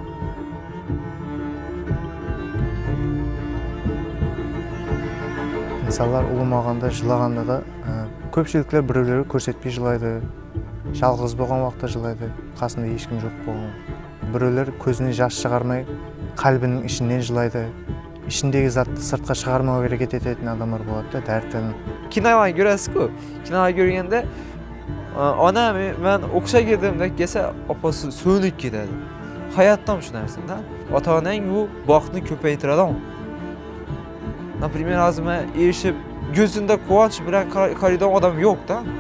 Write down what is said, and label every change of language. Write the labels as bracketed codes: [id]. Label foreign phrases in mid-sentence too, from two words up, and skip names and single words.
[kaa] Мысалдар ұлым алғанда жылағанда да көпшіліктер біреулері көрсетпей жылайды, жалғыз болған уақытта жылайды, қасында ешкім жоқ болған. Біреулер көзіне жас шығармай қалбінің ішінен жылайды. Ішіндегі затты сыртқа шығармауға әрекет ететін адамдар болады да, дәртін. [uz] Kinolarni ko'rasiz-ku. Kinolarni ko'rganda onam men o'qishga kirdim deb kelsa, opasi so'nib ketadi. Hayotdan shu narsa-da. Ota-onang bu baxtni ko'paytiradi. Например, hozir men erishib ko'zimda quvonch bilan qaraydigan odam yo'q-da.